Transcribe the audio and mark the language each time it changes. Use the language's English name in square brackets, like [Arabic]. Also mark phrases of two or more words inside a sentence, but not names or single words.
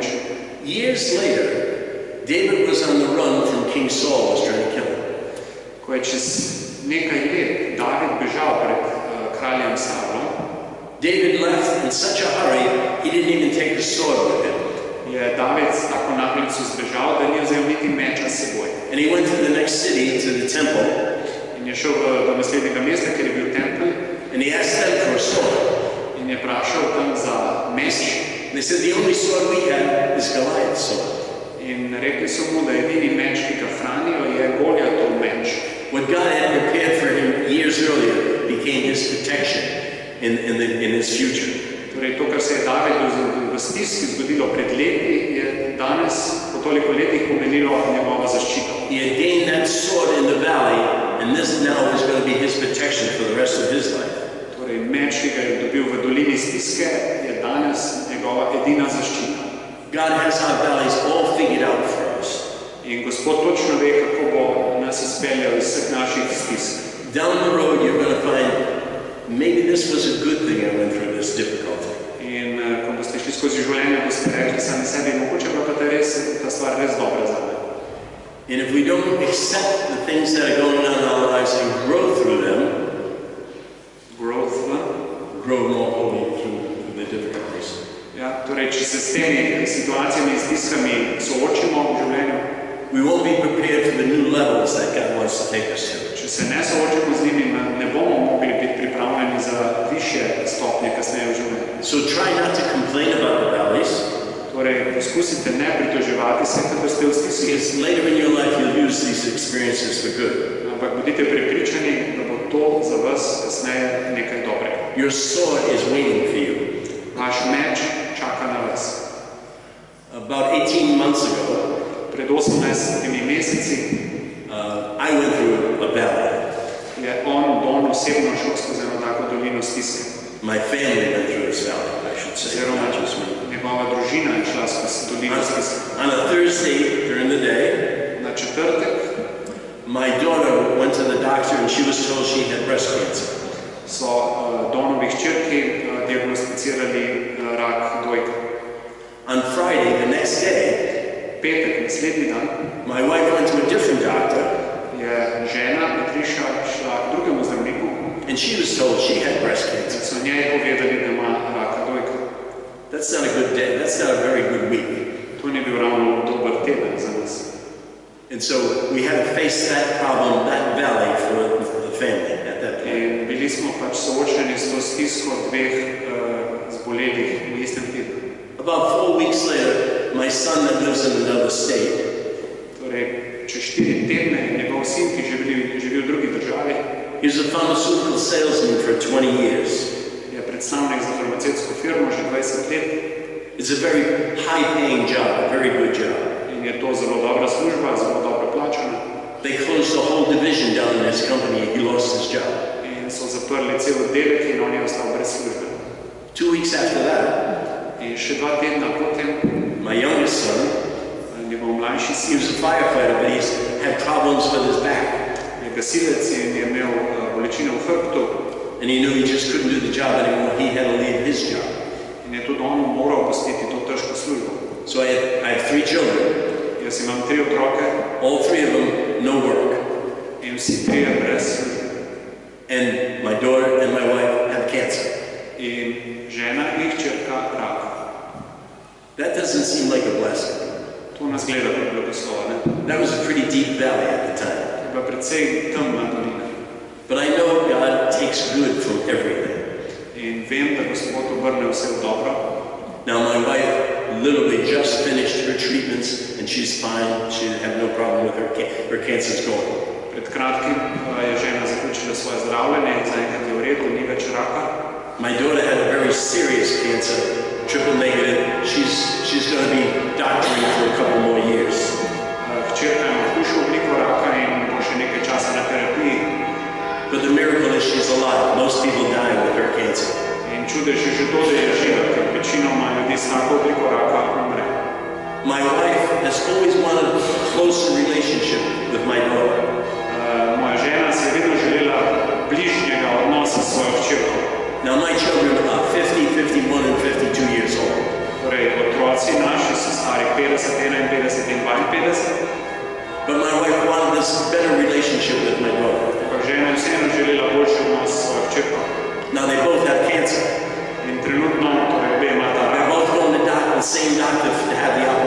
[English] Years later, David was on the run from King Saul, who was trying to kill him. [Slovenian] Ko je čez nekaj let David bežal pred kraljem Saulom, [English] David left in such a hurry, he didn't even take the sword with him. [Slovenian] je David s tako naglico zbežal, da ni vzel niti meča s seboj. [English] And he went to the next city, to the temple, [Slovenian] In je šel do naslednjega mesta, kjer je bil tempelj, [English] and he asked them for a sword. [Slovenian] in je vprašal tam za meč. [English] And they said, the only sword we have is Goliath's sword. [Slovenian] In rekli so mu, da edini meč, ki ga hranijo, je Goljatov meč. [English] What God had prepared for him years earlier became his protection in his future. [Slovenian] Torej, to, kar se je Davidu v stiski zgodilo pred leti, je danes po toliko letih pomenilo njegovo zaščito. [English] He had gained that sword in the valley, and this now is going to be his protection for the rest of his life. [Slovenian] Torej, meč, ki ga je dobil v dolini stiske, je danes njegova edina zaščita. [English] God has our valleys all figured out for us. [Slovenian] In Gospod točno ve, kako bo nas izpeljal iz vseh naših stisk. [English] Down the road, you're going to find, maybe this was a good thing I went through this difficulty. [Slovenian] In ko boste šli skozi življenje, boste rekli sami sebi, mogoče pa ta stvar res dobra za me. [English] And if we don't accept the things that are going on in our lives and grow through them, grow more holy through the difficulties. [Slovenian] Ja, torej, če se s temi situacijami in stiskami soočimo v življenju, [English] we won't be prepared for the new levels that God wants to take us to. [Slovenian] če se ne soočimo z njimi, ne bomo mogli biti pripravljeni za višje stopnje kasneje v življenju. [English] So try not to complain about the valleys. [Slovenian] Torej, poskusite ne pritoževati se, kadar ste v stiski. [English] Because later in your life you'll use these experiences for good. [Slovenian] Ampak bodite prepričani, da bo to za vas kasneje nekaj dobrega. [English] Your sword is waiting for you. [Slovenian] Vaš meč čaka na vas. [English] About 18 months ago, [Slovenian] pred 18 meseci, [English] I went through a valley. [Slovenian] Je Don osebno šel skozi eno tako dolino stiske. [English] My family went through this valley, I should say. [Slovenian] Oziroma, njegova družina je šla skozi dolino stiske. [English] On a Thursday during the day, [Slovenian] na četrtek, [English] my daughter went to the doctor and she was told she had breast cancer. [Slovenian] So Donovi hčerki diagnosticirali rak dojke. [English] On Friday, the next day, [Slovenian] petek, naslednji dan, [English] my wife went to a different doctor. [Slovenian] Je žena Patricia šla k drugemu zdravniku. [English] And she was told she had breast cancer. [Slovenian] So njej povedali, da ima raka dojke. [English] That's not a good day. That's not a very good week. [Slovenian] To ni bil ravno dober teden za nas. [English] And so we had to face that problem, that valley for the family at that point. [Slovenian] In bili smo pač soočeni s to stisko dveh zbolelih v istem tednu. [English] About 4 weeks later, my son that lives in another state. [Slovenian] Torej, čez 4 tedne njegov sin, ki živi v drugi državi, [English] he's a pharmaceutical salesman for 20 years. [Slovenian] Je predstavnik za farmacevtsko firmo že 20 let. [English] It's a very high-paying job, a very good job. [Slovenian] In je to zelo dobra služba, zelo dobro plačana. [English] They closed the whole division down in his company. He lost his job. [Slovenian] In so zaprli cel oddelek in on je ostal brez službe. [English] 2 weeks after that, [Slovenian] in še 2 tedna potem, [English] my youngest son, [Slovenian] njegov mlajši sin, [English] he was a firefighter, but he's had problems with his back. [Slovenian] Je gasilec in je imel bolečine v hrbtu. [English] And he knew he just couldn't do the job anymore. He had to leave his job. [Slovenian] In je tudi on moral pustiti to težko službo. [English] So I have 3 children. [Slovenian] Jaz imam 3 otroke. [English] All 3 of them, no work. [Slovenian] In vsi 3 brez službe. [English] And my daughter and my wife have cancer. [Slovenian] In žena in hčerka rak. [English] That doesn't seem like a blessing. [Slovenian] To nas gleda kot blagoslov, ne? [English] That was a pretty deep valley at the time. [Slovenian] Je pa precej temna dolina. [English] But I know God takes good from everything. [Slovenian] In vem, da Gospod obrne vse v dobro. [English] Now my wife literally just finished her treatments and she's fine. She had no problem with her cancer's going. [Slovenian] Pred kratkim je žena zaključila svoje zdravljenje in zaenkrat je v redu, ni več raka. [English] My daughter had a very serious cancer, triple negative. She's going to be doctoring for a couple more years. [Slovenian] Hčerka ima hujšo obliko raka in bo še nekaj časa na terapiji. [English] But the miracle is she's alive. Most people die with her cancer. [Slovenian] In čudež je že to, da je živa, ker večinoma ljudi s tako obliko raka umre. [English] My wife has always wanted a closer relationship with my daughter. [Slovenian] Moja žena si je vedno želela bližnjega odnosa s svojo hčerko. [English] Now my children are 50, 51 and 52 years old. [Slovenian] Torej, otroci naši so stari 50, 51 in 52. [English] But my wife wanted this better relationship with my daughter. [Slovenian] Žena je vseeno želela boljši odnos s svojo hčerko. [English] Now they both have cancer. [Slovenian] In trenutno, torej obe imata rak. [English] They're both going to the same doctor to have the